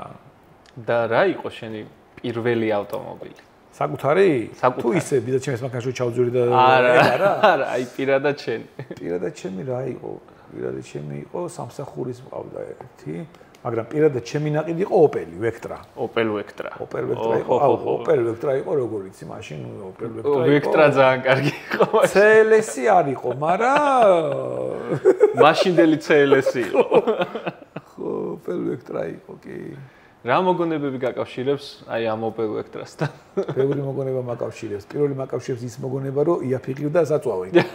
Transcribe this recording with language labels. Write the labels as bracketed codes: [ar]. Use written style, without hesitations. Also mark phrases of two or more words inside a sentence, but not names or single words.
[ka] და რა იყო შენი პირველი ავტომობილი? საკუთარი? თუ ისე ბიძა ჩემს მანქანაში ჩავძვირი და არა, აი პირადად შენი. პირადად ჩემი რა იყო? პირადად ჩემი იყო სამსახურის მყავდა ერთი, მაგრამ პირადად ჩემი ნაყიდი იყო Opel Vectra. Opel Vectra. Opel Vectra იყო, Opel Vectra იყო როგორ იცი მაშინ Opel Vectra იყო. Vectra ძალიან კარგი იყო. CLS არ იყო, მაგრამ მაშინდელი CLS იყო. ხო, Opel Vectra იყო კი. რა მოგონებები გაკავშირებს აი ამ Opel Vectra-სთან? ბევრი მოგონება მაკავშირებს. პირველი მაკავშირებს ის მოგონება, რომ იაფიღი და საწვავი.